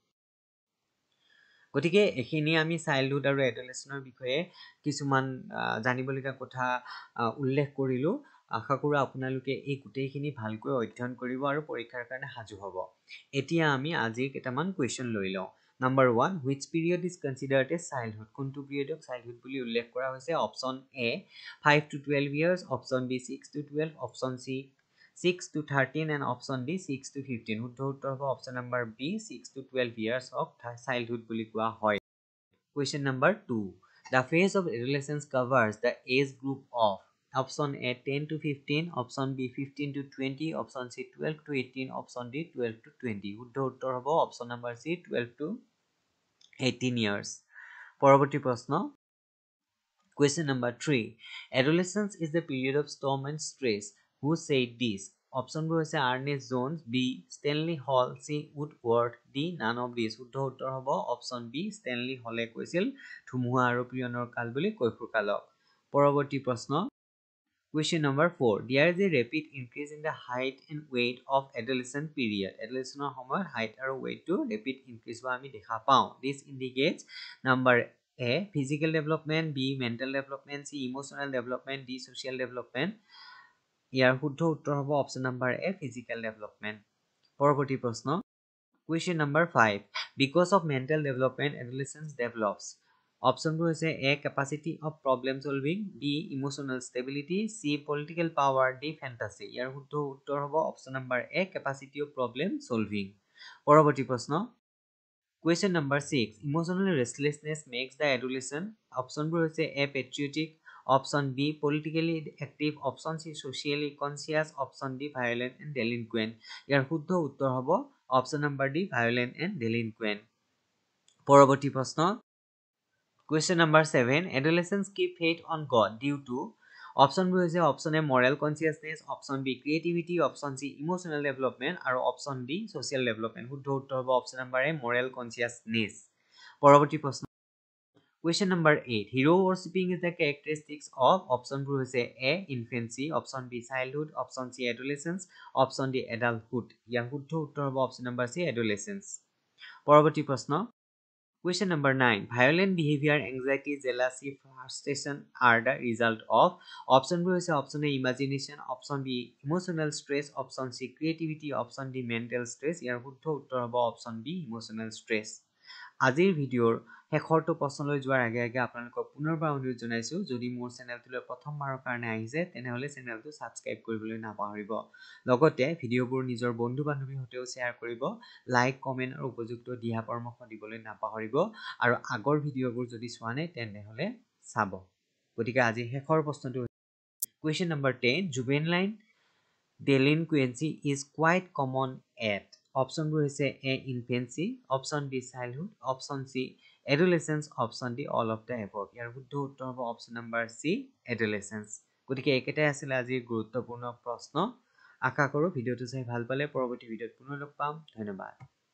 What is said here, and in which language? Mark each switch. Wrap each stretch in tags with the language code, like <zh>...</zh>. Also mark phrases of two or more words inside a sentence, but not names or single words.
<as>গতিকে এইখিনি আমি চাইল্ডহুড আৰু এডুলেশ্যনৰ বিষয়ে কিছুমান জানিবলগীয়া কথা উল্লেখ কৰিলোঁ আশা কৰোঁ আপোনালোকে এই গোটেইখিনি ভালকৈ অধ্যয়ন কৰিব আৰু পৰীক্ষাৰ কাৰণে সাজু হ'ব এতিয়া আমি আজিৰ কেইটামান কুৱেশ্যন লৈ লওঁ নাম্বাৰ 1</as> <en>which period is considered as childhood</en> <as>কোনটো পিৰিয়ডক চাইল্ডহুড বুলি উল্লেখ কৰা হৈছে</as> <en>option A 5 to 12 years</en> <as>অপশ্যন</as> <en>বি 6 to 12 option C 6 to 13 and option D 6 to 15</en> <as>শুদ্ধ উত্তৰ হ'ব</as> <en>option number B 6 to 12 years of childhood</en> <as>বুলি কোৱা হয়</as> <en>question number 2 the phase of adolescence covers the age group of option A 10 to 15 option B 15 to 20 option C 12 to 18 option D 12 to 20</en> <as>শুদ্ধ উত্তৰ হ'ব</as> <en>option number C 12 to 18 years</en> <as>পৰৱৰ্তী প্ৰশ্ন</as> <en>question number 3 adolescence is the period of storm and stress who said this</en> <as>অপশ্যনবোৰ হৈছে আৰ্নেষ্ট জোনছ বি ষ্টেনলি হল চি উডৱৰ্থ ডি</as> <en>none of this</en> <as>শুদ্ধ উত্তৰ হ'ব</as> <en>option B</en> <as>ষ্টেনলি হলে কৈছিল ধুমুহা আৰু পিয়নৰ কাল বুলি কৈশোৰ কালক পৰৱৰ্তী প্ৰশ্ন</as> <en>question number 4 there is a rapid increase in the height and weight of adolescent period</en> <as>adolescentৰ সময়ত height আৰু weight টো rapid</as> <en>increase</en> <as>হোৱা আমি দেখা পাওঁ</as> <en>this indicates number A physical development B mental development C emotional development D social development</en> <as>ইয়াৰ শুদ্ধ উত্তৰ হ'ব</as> <en>option number A physical development</en> <as>পৰৱৰ্তী প্ৰশ্ন</as> <en>question number 5 because of mental development adolescence develops</en> <as>অপশ্যনবোৰ হৈছে</as> <en>এ capacity of problem solving বি emotional stability চি political power ডি fantasy</en> <as>ইয়াৰ শুদ্ধ উত্তৰ হ'ব</as> <en>option number A capacity of problem solving</en> <as>পৰৱৰ্তী প্ৰশ্ন</as> <en>question number 6 emotional restlessness makes the adolescent</en> <as>অপশ্যনবোৰ হৈছে</as> <en>এ patriotic option B politically active option C socially conscious option D violent and delinquent</en> <as>ইয়াৰ শুদ্ধ উত্তৰ হ'ব</as> <en>option number D violent and delinquent</en> <as>পৰৱৰ্তী প্ৰশ্ন</as> <en>question number 7 adolescents keep faith on God due to</en> <as>অপশ্যনবোৰ হৈছে</as> <en>option A moral consciousness option B creativity option C emotional development আৰু option D social development</en> <as>শুদ্ধ উত্তৰ হ'ব</as> <en>option number A moral consciousness</en> <as>পৰৱৰ্তী প্ৰশ্ন</as> <en>question number 8 hero worshipping is the characteristics of option</en> <as>বোৰ হৈছে</as> <en>A infancy option B childhood option C adolescence option D adulthood</en> <as>ইয়াৰ শুদ্ধ উত্তৰ হ'ব</as> <en>option number C adolescence</en> <as>পৰৱৰ্তী প্ৰশ্ন</as> <en>question number 9 violent behavior anxiety jealousy frustration are the result of option</en> <as>বোৰ হৈছে</as> <en>option A imagination option B emotional stress option C creativity option D mental stress</en> <as>ইয়াৰ শুদ্ধ উত্তৰ হ'ব</as> <en>option B emotional stress</en> <as>আজিৰ ভিডিঅ'ৰ শেষৰটো প্ৰশ্নলৈ যোৱাৰ আগে আগে আপোনালোকক পুনৰবাৰ অনুৰোধ জনাইছোঁ যদি মোৰ চেনেলটোলৈ প্ৰথমবাৰৰ কাৰণে আহিছে তেনেহ'লে চেনেলটো ছাবস্ক্ৰাইব কৰিবলৈ নাপাহৰিব লগতে ভিডিঅ'বোৰ নিজৰ বন্ধু বান্ধৱীৰ সৈতেও শ্বেয়াৰ কৰিব</as> <en>like comment</en> <as>আৰু উপযুক্ত দিহা পৰামৰ্শ দিবলৈ নাপাহৰিব আৰু আগৰ ভিডিঅ'বোৰ যদি চোৱা নাই তেনেহ'লে চাব গতিকে আজি শেষৰ প্ৰশ্নটো কুৱেশ্যন নম্বৰ 10</as> <en>juvenile delinquency is quite common at</en> <as>অপশ্যনবোৰ হৈছে</as> <en>A infancy option B childhood option C adolescence option D all of the above</en> <as>ইয়াৰ শুদ্ধ উত্তৰ হ'ব</as> <en>option number C adolescence</en> <as>গতিকে একেটাই আছিল আজিৰ গুৰুত্বপূৰ্ণ প্ৰশ্ন আশা কৰোঁ ভিডিঅ'টো চাই ভাল পালে পৰৱৰ্তী ভিডিঅ'ত পুনৰ লগ পাম ধন্যবাদ</as>